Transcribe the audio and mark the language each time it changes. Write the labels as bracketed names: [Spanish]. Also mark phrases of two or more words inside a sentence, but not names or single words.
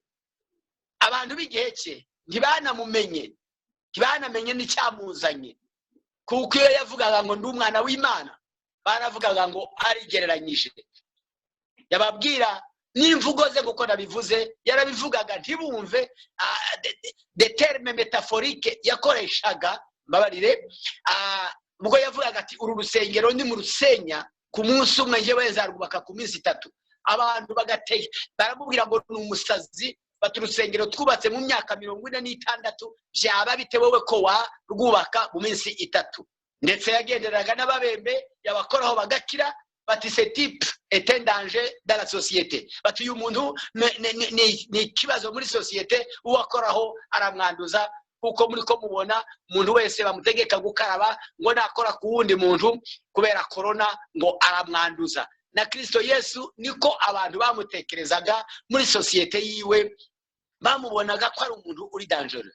[Kinyarwanda] Abantu b'igihe cye ntibanamumenye, ntibanamenye n'icyamuzanye, kuko iyo yavugaga ngo ndi umwana w'Imana, baravugaga ngo arigereranyije. Yababwira n'imvugo ze kuko nabivuze, yarabivugaga ntibumve [French] de terme métaphorique [Kinyarwanda] yakoreshaga, mbabarire, ubwo yavugaga ati uru rusengero ni mu rusenya ku munsi umwe, yewe nzarwubaka ku minsi 3. Abantu bagateye baramubwira ngo ni umusazi, bati urusengero twubatse mu myaka 46, byaba bite wowe ko warwubaka mu minsi 3? Ndetse yagenderaga n'ababembe, yabakoraho bagakira, bati [French] ce type est un danger dans la société. [Kinyarwanda] Bati uyu muntu ni ikibazo muri société, uwakoraho aramwanduza kuko muri ko mubona umuntu wese bamutegeka gukaraba ngo nakora ku wundi muntu kubera corona ngo aramwanduza. Na Kristo Yesu niko abantu bamutekerezaga muri societe yiwe, bamubonaga ko ari umuntu uri dangereux.